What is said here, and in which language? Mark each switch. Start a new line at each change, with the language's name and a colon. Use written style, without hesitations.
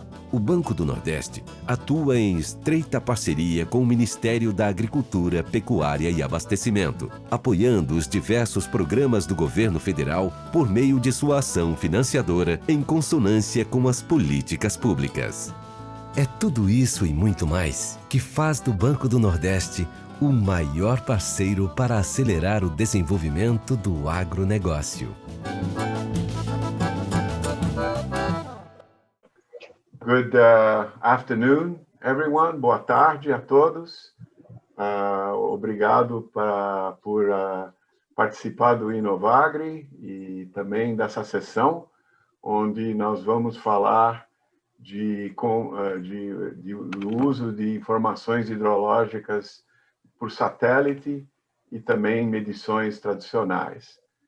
Portuguese: O Banco do Nordeste atua em estreita parceria com o Ministério da Agricultura, Pecuária e Abastecimento, apoiando os diversos programas do governo federal por meio de sua ação financiadora em consonância com as políticas públicas. É tudo isso e muito mais que faz do Banco do Nordeste o maior parceiro para acelerar o desenvolvimento do agronegócio.
English: Good afternoon, everyone.
Portuguese: Boa tarde a todos. Obrigado por participar do Inovagri e também dessa sessão, onde nós vamos falar do uso de informações hidrológicas por satélite e também medições tradicionais.